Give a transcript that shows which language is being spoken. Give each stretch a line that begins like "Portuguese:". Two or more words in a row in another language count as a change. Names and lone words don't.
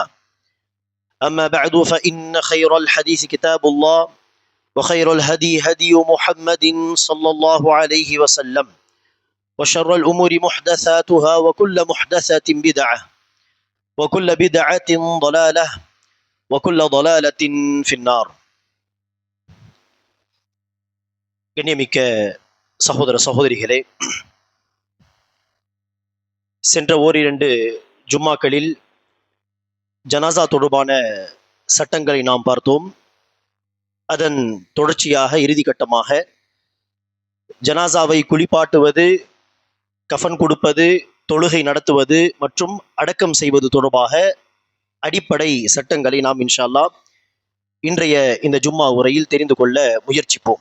Arabic: أما بعد فإن خير الحديث كتاب الله وخير الهدي هدي محمد صلى الله عليه وسلم وشر الأمور محدثاتها وكل محدثة بدعة وكل بدعة ضلالة وكل ضلالة في النار.
Tamil: கண்ணியமிக்க சகோதர சகோதரிகளே, சென்ற ஓரிரண்டு ஜும்மாக்களில் ஜனாசா தொடர்பான சட்டங்களை நாம் பார்த்தோம். அதன் தொடர்ச்சியாக இறுதிக்கட்டமாக ஜனாசாவை குளிப்பாட்டுவது, கஃன் கொடுப்பது, தொழுகை நடத்துவது மற்றும் அடக்கம் செய்வது தொடர்பாக அடிப்படை சட்டங்களை நாம்
Arabic: إن شاء الله
Tamil: இன்றைய இந்த ஜும்மா உரையில் தெரிந்து கொள்ள முயற்சிப்போம்.